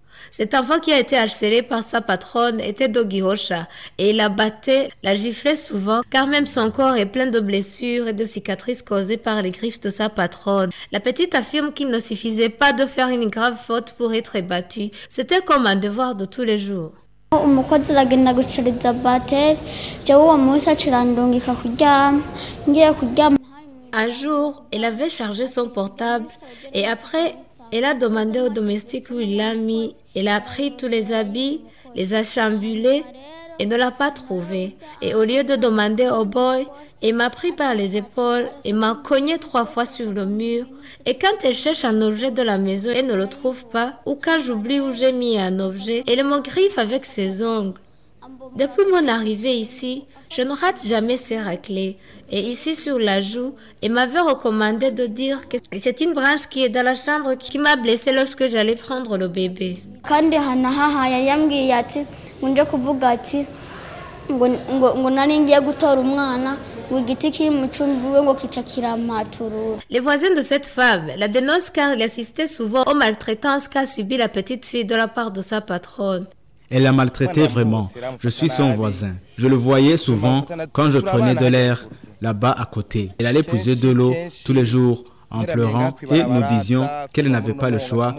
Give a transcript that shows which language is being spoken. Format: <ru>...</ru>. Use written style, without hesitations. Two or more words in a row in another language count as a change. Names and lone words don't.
<fr>Cet enfant qui a été harcelé par sa patronne était Dogi Hosha et il la battait, la giflait souvent car même son corps est plein de blessures et de cicatrices causées par les griffes de sa patronne. La petite affirme qu'il ne suffisait pas de faire une grave faute pour être battue, c'était comme un devoir de tous les jours.</fr> <rw>umukozi aragenda gucariza bateri jewe uwo munsi acirandungika kuryama ngiye kuryama.</rw> <fr>Un jour, elle avait chargé son portable et après, elle a demandé au domestique où il l'a mis. Elle a pris tous les habits, les a chamboulés et ne l'a pas trouvé. Et au lieu de demander au boy, elle m'a pris par les épaules et m'a cogné 3 fois sur le mur. Et quand elle cherche un objet de la maison et ne le trouve pas, ou quand j'oublie où j'ai mis un objet, elle me griffe avec ses ongles. Depuis mon arrivée ici, je ne rate jamais ces raclés. Et ici sur la joue, elle m'avait recommandé de dire que c'est une branche qui est dans la chambre qui m'a blessée lorsque j'allais prendre le bébé.</fr> <rw>Kandi hanahaha yari yambwiye ati nje kuvuga ati ngo nari ngiye gutora umwana ngo igiti kiri mu cumbi we ngo kica kirampaturura.</rw> <fr>Les voisins de cette femme la dénoncent car il assistait souvent aux maltraitances qu'a subi la petite fille de la part de sa patronne. Elle la maltraitait vraiment. Je suis son voisin. Je le voyais souvent quand je prenais de l'air là-bas à côté. Elle allait puiser de l'eau tous les jours en pleurant et nous disions qu'elle n'avait pas le choix.</fr>